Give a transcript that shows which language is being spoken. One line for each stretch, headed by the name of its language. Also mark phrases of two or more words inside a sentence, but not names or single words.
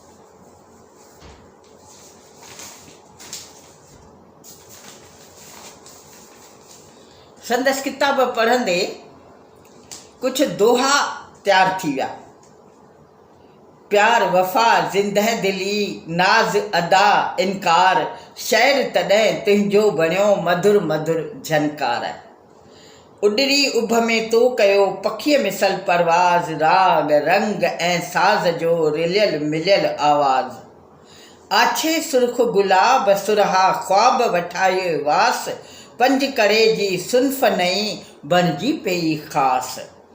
Sindhi: संदसि किताब पढ़ंदे कुछ दोहा तैयार थी विया। प्यार वफ़ा ज़िंदह दिली नाज़ अदा इनकार, शहर तॾहिं तुंहिंजो बणियो मधुर मधुर झनकार। उॾरी उभ में तो कयो पखीअ मिसल परवाज़, राग रंग ऐं साज़ जो रिलियल मिलियल आवाज़। आछे सुर्ख गुलाब सुरहा ख्वाब वठाए वास, पंज करे जी सुन्फ नई बणिजी पई ख़ासि।